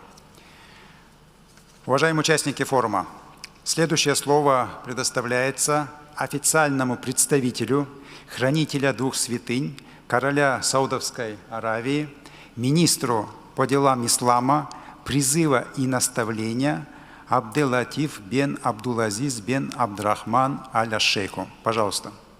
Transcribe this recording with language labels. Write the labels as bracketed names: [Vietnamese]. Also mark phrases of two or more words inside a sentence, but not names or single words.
[Russian] Уважаемые участники форума, следующее слово предоставляется официальному представителю, хранителя двух святынь, короля Саудовской Аравии, министру по делам ислама, призыва и наставления Абдел-Латиф бен Абдул-Азиз бен Абдрахман аль-Шейху. Пожалуйста.